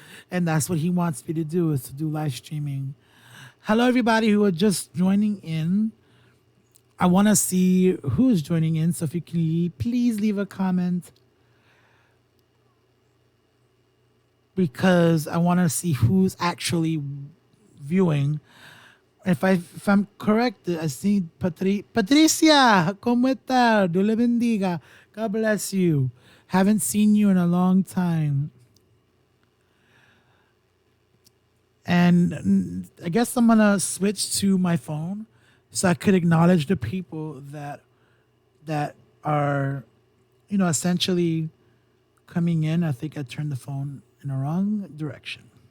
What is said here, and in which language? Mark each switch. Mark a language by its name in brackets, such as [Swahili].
[English] And that's what He wants me to do, is to do live streaming. Hello, everybody who are just joining in. I want to see who's joining in. So if you can please leave a comment, because I want to see who's actually viewing. If I'm correct, I see Patricia, [Spanish] ¿cómo está? Dios le bendiga. [English] God bless you. Haven't seen you in a long time. And I guess I'm gonna switch to my phone so I could acknowledge the people that are, essentially coming in. I think I turned the phone in the wrong direction.